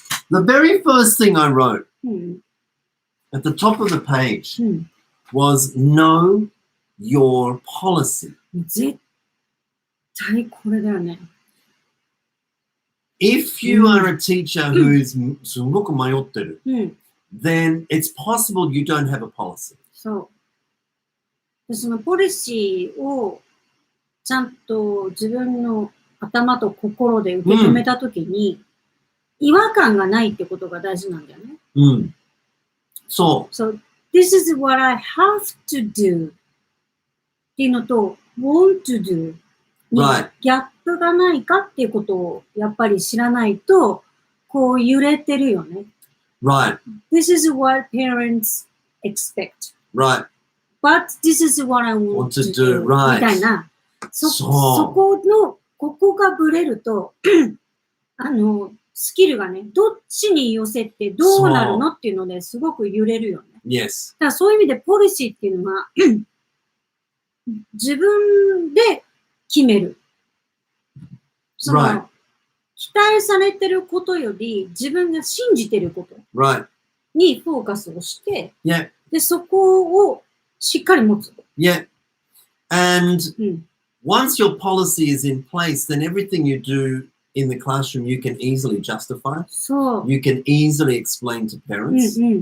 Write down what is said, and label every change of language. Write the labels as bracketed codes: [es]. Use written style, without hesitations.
[en] The very first thing I wrote at the top of the page was know your policy. [ja] 絶対これだよね。 [en] If you are a teacher who's [ja] すごく迷ってる、 [en] then it's possible you don't have a policy. [ja] そう。で、そのポリシーをちゃんと自分の頭と心で受け止めたときに、違和感がないってことが大事なんだよね。そう。 [en] So, this is what I have to do [ja] っていうのと [en] want to do [ja] にギャップがないかっていうことをやっぱり知らないと、こう揺れてるよね。 [en] Right. This is what parents expect. Right. But this is what I want to do. [ja] みたいな。そこの、ここがブレると、スキルがね、どっちに寄せてどうなるのっていうのですごく揺れるよね。 [en] Yes. [ja] だからそういう意味でポリシーっていうのは、自分で決める。その、期待されてることより自分が信じてることにフォーカスをして、で、そこをしっかり持つ。 [en] Yeah. And once your policy is in place, then everything you do in the classroom, you can easily justify. So you can easily explain to parents.